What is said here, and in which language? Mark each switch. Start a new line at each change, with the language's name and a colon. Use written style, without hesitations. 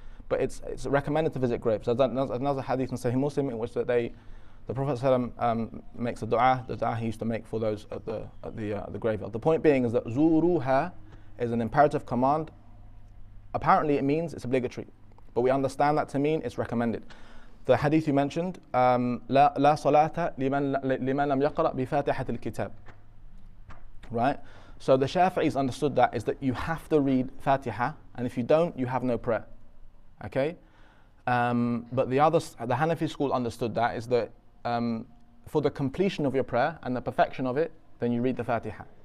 English: But it's recommended to visit graves. There's another hadith in Sahih Muslim in which the Prophet ﷺ makes the dua he used to make for those at the graveyard. The point being is that zuruha is an imperative command. Apparently it means it's obligatory, but we understand that to mean it's recommended.
Arabic: The hadith you mentioned, لا صلاة لمن لم يقرأ بفاتحة الكتاب.
English: Right? So the Shafi'is understood that is that you have to read Fatiha, and if you don't, you have no prayer. Okay? But the Hanafi school understood that is that for the completion of your prayer and the perfection of it, then you read the Fatiha.